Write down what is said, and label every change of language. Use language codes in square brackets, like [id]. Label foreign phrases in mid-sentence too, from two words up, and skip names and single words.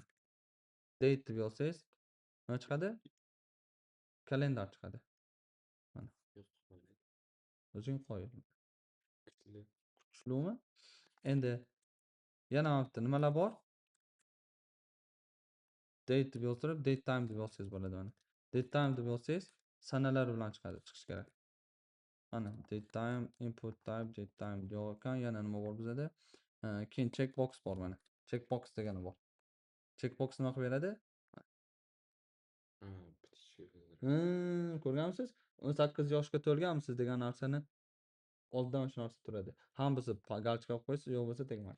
[uz] Date deb yozsangiz nima chiqadi? Kalendar chiqadi. Mana. O'zing qo'y. Kuchlimi? Endi yana bitta nimalar bor? Date deb yoztirib, [en] date time [uz] deb yozsangiz bo'ladi mana. [en] Date time [uz] deb yozsangiz sanalar bilan chiqish kerak. Mana [en] date time, input type, date time [uz] yo'q ekan. Yana nima bor bizda? Keyin checkbox bor mana. Checkbox degani bor. Checkbox nima qilib beradi? Ko'rganmisiz? 18 yoshga to'lganmisiz degan narsani oldidan shu narsa turadi. Ham bo'lsa galchka qo'yib qo'ysiz, yo'q bo'lsa tegmaysiz.